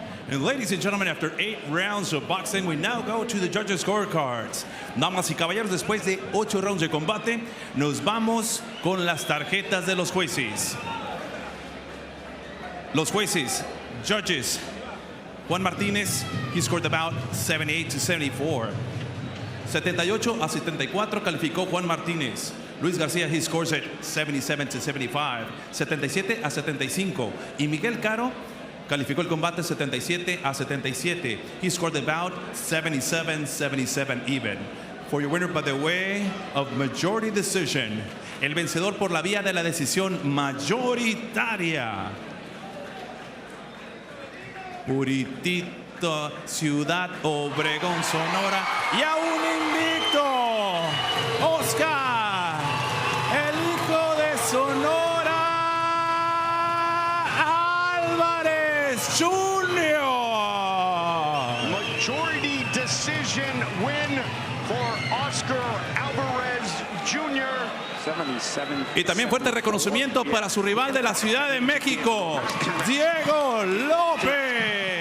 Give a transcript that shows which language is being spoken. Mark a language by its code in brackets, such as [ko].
[en] And ladies and gentlemen, after 8 rounds of boxing, we now go to the judges' scorecards. [es] Damas y caballeros, después de 8 rounds de combate, nos vamos con las tarjetas de los jueces. Los jueces, [en] judges, Juan Martínez, he scored the bout 78 to 74. [es] 78 a 74 calificó [en] Juan Martínez. Luis García, he scores it 77 to 75. [es] 77 a 75. Y Miguel Caro calificó el combate 77 a 77. [en] He scored the bout 77-77 even. For your winner by the way of majority decision, [es] el vencedor por la vía de la decisión mayoritaria. Puritito, Ciudad Obregón, Sonora. Y a un invicto, Oscar, el hijo de Sonora, Alvarez Jr. [en] Majority decision win for Oscar Alvarez Jr. 77. [es] Y también fuerte reconocimiento para su rival de la Ciudad de México, Diego Lopez.